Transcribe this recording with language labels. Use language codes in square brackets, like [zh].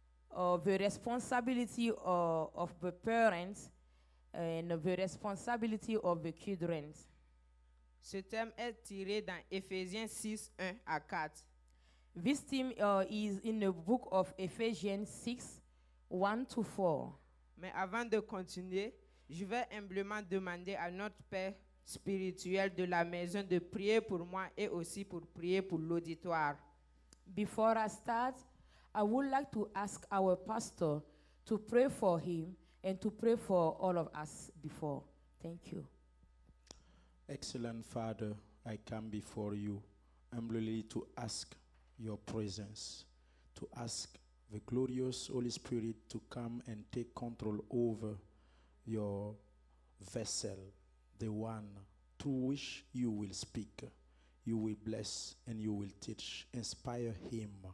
[en] The responsibility of the parents and the responsibility of the children. [fr] Ce thème est tiré dans Éphésiens 6, 1 à 4. [en] This theme is in the book of Ephesians 6, 1 to 4. [fr] Mais avant de continuer, je vais humblement demander à notre Père spirituel de la maison de prier pour moi et aussi pour prier pour l'auditoire. [en] Before I start, I would like to ask our pastor to pray for him and to pray for all of us before. Thank you. Excellent Father, I come before you humbly to ask your presence, to ask the glorious Holy Spirit to come and take control over your vessel, the one through which you will speak, you will bless, and you will teach. Inspire him.